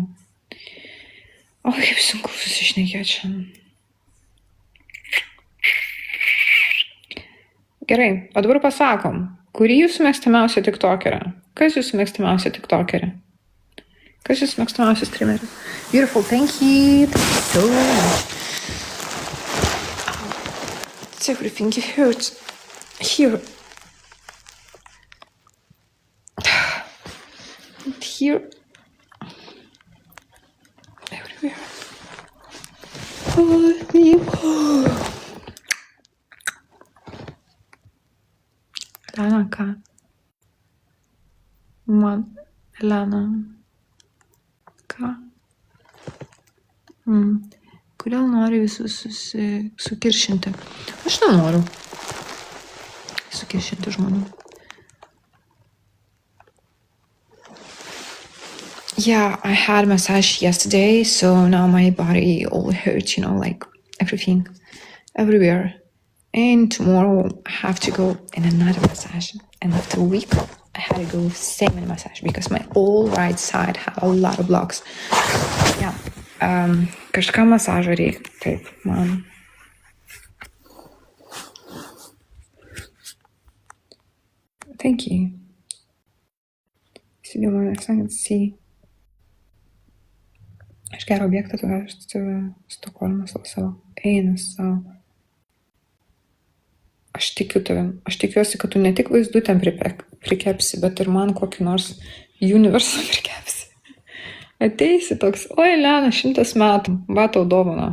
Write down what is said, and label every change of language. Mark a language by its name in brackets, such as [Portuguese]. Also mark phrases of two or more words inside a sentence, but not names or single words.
[Lithuanian] O, kaip sunku susišnekėti šiandien. Gerai, o dabar pasakom, kurį jūsų mėgstamiausia tiktokerė? Kas jūsų mėgstamiausia tiktokerė? Kas jūsų mėgstamiausia streamerė? [English] Beautiful, thank you so much. It's everything you heard here. here. Everywhere. [Lithuanian] Elena, ką? Man, Elena. Ką? Kodėl nori visus sukiršinti? Aš nenoriu sukiršinti žmonių. [English] Yeah, I had a massage yesterday, so now my body all hurts, like everything, everywhere. And tomorrow I have to go in another massage. And after a week, I had to go same in massage because my whole right side had a lot of blocks. Yeah. [Lithuanian] Kažką masažo reikia. Taip, man. [English] Thank you. See the one I can see. [Lithuanian] Aš gerą objektą turiu Stokholmas savo. Eina savo. Aš tikiu tavim. Aš tikiuosi, kad tu ne tik vaizdutėm prikepsi, bet ir man kokį nors universą prikepsi. Ateisi toks, oi, Elena, 100 metų, va tau dovana.